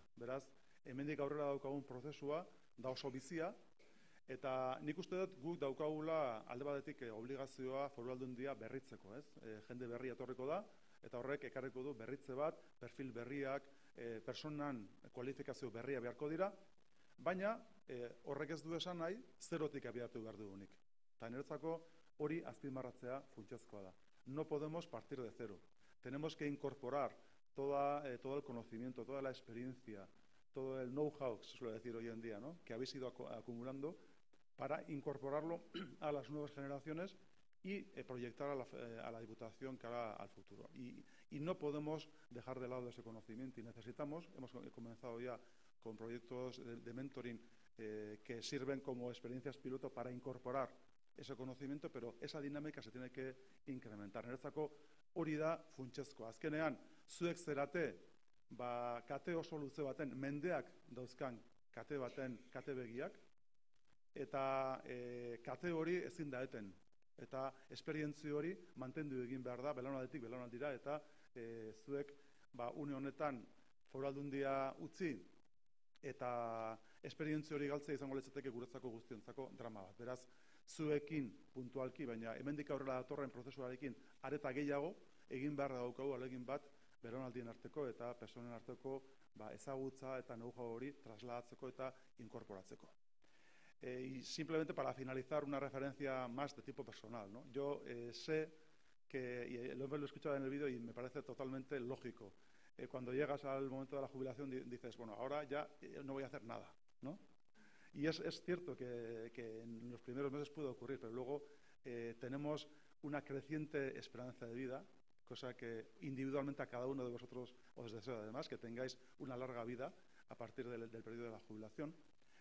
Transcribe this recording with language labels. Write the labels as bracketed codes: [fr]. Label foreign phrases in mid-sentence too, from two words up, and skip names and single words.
[eu] Beraz, hemendik aurrera daukagun prozesua da oso bizia, eta nik uste dut guk daukagula alde batetik obligazioa Foru Aldundia berritzeko, ez? Jende berria etorriko da, eta horrek ekarriko du berritze bat, perfil berriak, personan kualifikazio berria beharko dira, baina horrek ez du esan nahi zerotik abiatu behar dugunik. Eta niretzako hori azpimarratzea funtsezkoa da. [es] No podemos partir de cero. Tenemos que incorporar todo el conocimiento, toda la experiencia, todo el know-how, se suele decir hoy en día, ¿no?, que habéis ido acumulando para incorporarlo a las nuevas generaciones y proyectar a la Diputación cara al futuro. Y no podemos dejar de lado ese conocimiento y necesitamos, hemos comenzado ya con proyectos de mentoring que sirven como experiencias piloto para incorporar ese conocimiento, pero esa dinámica se tiene que incrementar. [eu] Niretzako hori da funtsezkoa. Azkenean, zuek zerate, kate oso luze baten, mendeak dauzkan kate baten kate begiak, eta kate hori ezin da eten. Eta esperientzio hori mantendu egin behar da, belaunaldetik belaunaldira, eta zuek une honetan Foru Aldundia utzi, eta esperientzio hori galtzea izango litzateke guretzako guztiontzako drama bat. Beraz, zuekin puntualki, baina hemendik aurrera datorren prozesuarekin areta gehiago egin behar daukagu alegin bat belaunaldien arteko eta personen arteko ezagutza eta know-how hori trasladatzeko eta inkorporatzeko. [es] Y simplemente para finalizar, una referencia más de tipo personal, ¿no? Yo sé que, y lo he escuchado en el vídeo y me parece totalmente lógico, cuando llegas al momento de la jubilación dices, bueno, ahora ya no voy a hacer nada, ¿no? Y es cierto que en los primeros meses puede ocurrir, pero luego tenemos una creciente esperanza de vida, cosa que individualmente a cada uno de vosotros os deseo además, que tengáis una larga vida a partir del periodo de la jubilación.